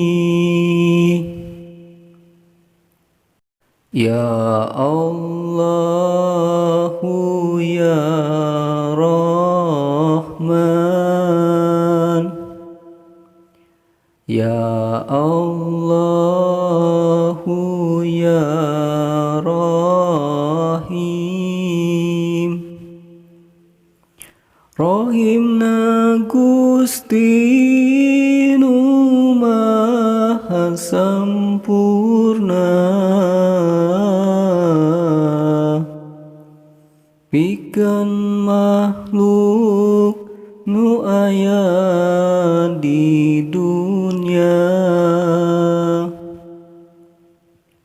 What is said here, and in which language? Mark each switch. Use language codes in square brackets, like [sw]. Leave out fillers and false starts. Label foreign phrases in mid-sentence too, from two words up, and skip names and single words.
[ar] يا الله يا رحمن يا الله يا [su] Rahim Rahimna Gusti nu maha sampurna pikeun makhluk nu aya di dunya